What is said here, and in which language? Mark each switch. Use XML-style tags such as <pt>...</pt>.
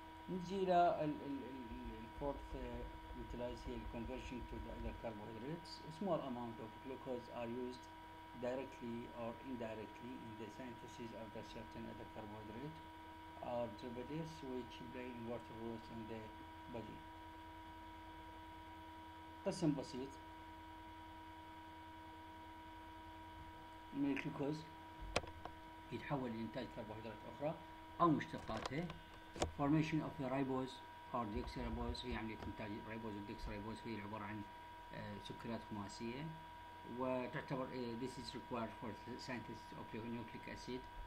<ar>نجي إلى</ar> <en>fourth utilize here conversion to the other carbohydrates. A small amount of glucose are used directly or indirectly in the synthesis of the certain other carbohydrate or derivatives which play important roles in the body.</en> <ar>قسم بسيط من الجلوكوز يتحول لإنتاج كربوهيدرات أخرى أو مشتقاتها.</ar> <en>formation of the ribose or deoxyribose</en> <ar>هي عملية إنتاج الريبوز والديكسريبوز، هي عبارة عن سكريات خماسية وتعتبر</ar> <en>this is required for synthesis of nucleic acid.</en>